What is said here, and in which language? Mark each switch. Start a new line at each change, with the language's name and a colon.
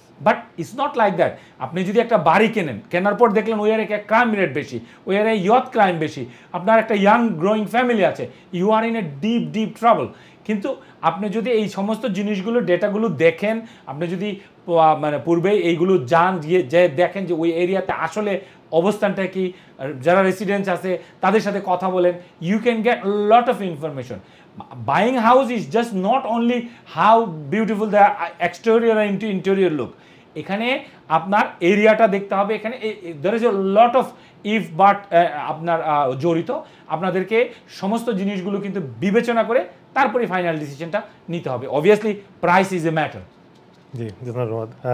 English: But it's not like that.
Bangla: আপনি যদি একটা বাড়ি কেনার পর দেখলেন ওই এরিয়ায় ক্রাইম রেট বেশি, ওই এরিয়ায় ইয়থ ক্রাইম বেশি, আপনার একটা ইয়াং গ্রোয়িং ফ্যামিলি আছে,
English: You are in a deep trouble.
Bangla: কিন্তু আপনি যদি এই সমস্ত জিনিসগুলো ডেটাগুলো দেখেন, আপনি যদি মানে পূর্বে এইগুলো যে দেখেন যে ওই এরিয়াতে আসলে অবস্থানটা কি, যারা রেসিডেন্টস আছে তাদের সাথে কথা বলেন,
English: You can get lot of information. Buying house is just not only how beautiful the exterior and interior look.
Bangla: এখানে আপনার এরিয়াটা দেখতে হবে, এখানে
English: there is a lot of if but
Bangla: আপনার জড়িত। আপনাদেরকে সমস্ত জিনিসগুলো কিন্তু বিবেচনা করে তারপরে ফাইনাল ডিসিশনটা নিতে হবে।
English: Obviously price is a matter.
Bangla: জি, ধন্যবাদ।